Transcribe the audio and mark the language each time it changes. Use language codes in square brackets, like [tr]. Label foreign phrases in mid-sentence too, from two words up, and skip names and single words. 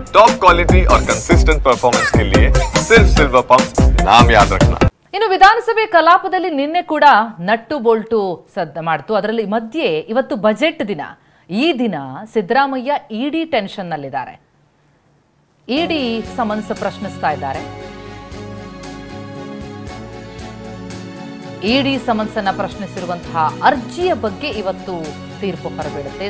[en] top quality [hi] और [en] consistent performance [hi] के लिए सिर्फ सिल्वर पंप नाम याद रखना। [kn] ಇನ್ನು ವಿಧಾನಸಭೆ ಕಲಾಪದಲ್ಲಿ ನಿನ್ನೆ ಕೂಡ ನಟ್ಟು ಬೋಲ್ಟು ಸದ್ದ ಮಾಡ್ತು. ಅದರಲ್ಲಿ ಮಧ್ಯೆ ಇವತ್ತು ಬಜೆಟ್ ದಿನ. ಈ ದಿನ ಸಿದ್ದರಾಮಯ್ಯ [en] ED tension [kn] ನಲ್ಲಿದ್ದಾರೆ. [en] ED summons [kn] ಪ್ರಶ್ನಿಸ್ತಾ ಇದ್ದಾರೆ. [en] ED summons [kn] ಅನ್ನು ಪ್ರಶ್ನಿಸಿರುವಂತಹ ಅರ್ಜಿಯ ಬಗ್ಗೆ ಇವತ್ತು ತೀರ್ಪು ಹೊರಬೀಳುತ್ತೆ.